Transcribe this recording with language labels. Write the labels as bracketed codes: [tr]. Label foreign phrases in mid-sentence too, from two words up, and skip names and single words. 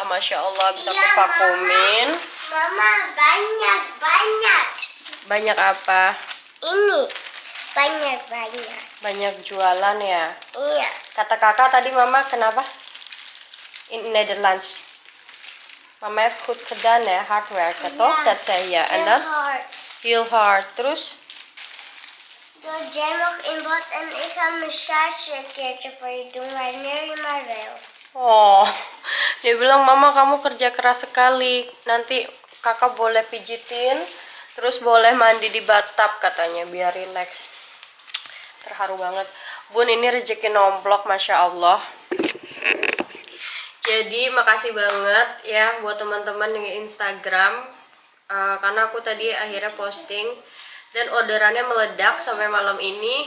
[id] Masya Allah bisa aku vakuumin. Mama banyak. Banyak apa? Ini banyak. Banyak jualan ya. Iya. Kata kakak tadi mama kenapa? [en] In Netherlands. [nl] Mama heeft goed gedaan ya, [en] hard work [nl] toch? Dat zei je. En dan? Heel hard. Terus? Dus jij mag in bad en ik ga een massage een keertje voor je doen wanneer je maar wil. [id] Oh, dia bilang mama kamu kerja keras sekali. Nanti kakak boleh pijitin, terus boleh mandi di bathtub katanya biar relax. Terharu banget. Bun ini rezeki nomblok, Masya Allah. Jadi makasih banget ya buat teman-teman yang Instagram, karena aku tadi akhirnya posting dan orderannya meledak sampai malam ini.